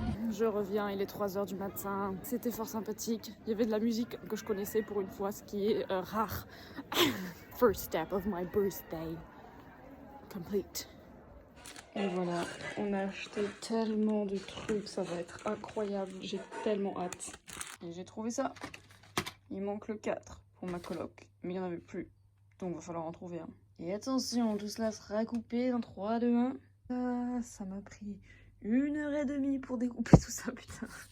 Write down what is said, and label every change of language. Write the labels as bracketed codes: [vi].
[fr] Je reviens, il est 3h du matin. C'était fort sympathique. Il y avait de la musique que je connaissais pour une fois, ce qui est rare. [en] First step of my birthday. Complete. [fr] Et voilà, on a acheté tellement de trucs, ça va être incroyable. J'ai tellement hâte. Et j'ai trouvé ça. Il manque le 4 pour ma coloc, mais il n'y en avait plus. Donc il va falloir en trouver un. Et attention, tout cela sera coupé dans 3, 2, 1. Ah, ça m'a pris 1h30 pour découper tout ça, putain.